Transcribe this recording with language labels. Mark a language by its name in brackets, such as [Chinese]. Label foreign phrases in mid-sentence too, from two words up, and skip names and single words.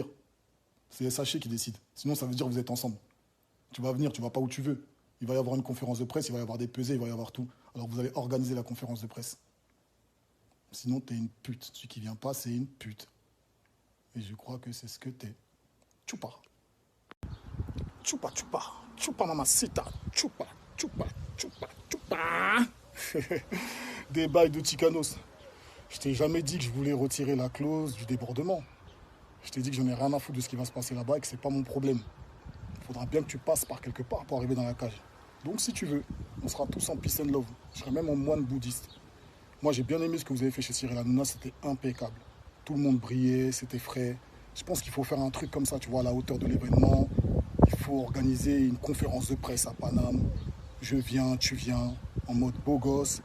[French] C'est SHE qui décide. Sinon, ça veut dire que vous êtes ensemble. Tu vas venir, tu vas pas où tu veux. Il va y avoir une conférence de presse, il va y avoir des pesées, il va y avoir tout. Alors vous allez organiser la conférence de presse. Sinon, t'es une pute. Celui qui vient pas, c'est une pute. Et je crois que c'est ce que t'es. [Spanish] Chupa. Chupa, chupa. Chupa mamacita. Chupa, chupa, chupa, chupa. [French] Des bails de Chicanos. Je t'ai jamais dit que je voulais retirer la clause du débordement. Je t'ai dit que j'en ai rien à foutre de ce qui va se passer là-bas et que c'est pas mon problème. Il faudra bien que tu passes par quelque part pour arriver dans la cage. Donc si tu veux, on sera tous en [English] peace and love. [French] Je serai même en moine bouddhiste. Moi j'ai bien aimé ce que vous avez fait chez Cyril Hanouna, c'était impeccable. Tout le monde brillait, c'était frais. Je pense qu'il faut faire un truc comme ça, tu vois, à la hauteur de l'événement. Il faut organiser une conférence de presse à Paname. Je viens, tu viens, en mode beau gosse.